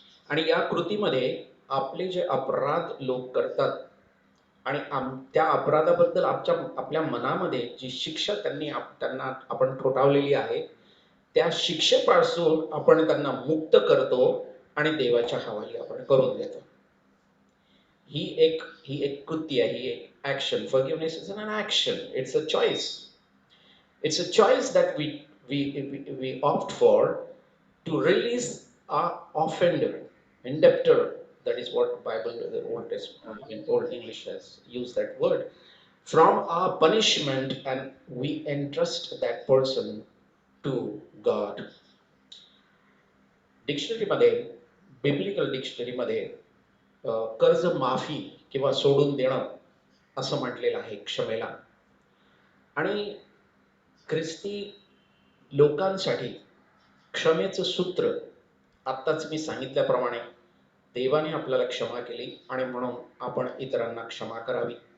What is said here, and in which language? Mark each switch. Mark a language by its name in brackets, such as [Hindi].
[Marathi] आणि या कृतीमध्ये आपले जे अपराध लोक करतात आणि त्या अपराधाबद्दल आपल्या मनामध्ये जी शिक्षा त्यांना आपण ठोठावलेली आहे, त्या शिक्षेपासून आपण त्यांना मुक्त करतो आणि देवाच्या हवाली आपण करून देतो. ही एक कृती आहे, ही एक action. [English] Forgiveness is an action. It's a choice. It's a choice that we opt for to release our offender, indebter. That is what Bible, the Old Testament, in Old English has used that word, from our punishment, and we entrust that person to God. [Marathi] डिक्शनरीमध्ये, biblical डिक्शनरीमध्ये कर्ज माफी किंवा सोडून देणं असं म्हटलेलं आहे क्षमेला. आणि ख्रिस्ती लोकांसाठी क्षमेचं सूत्र आत्ताच मी सांगितल्याप्रमाणे देवाने आपल्याला क्षमा केली आणि म्हणून आपण इतरांना क्षमा करावी.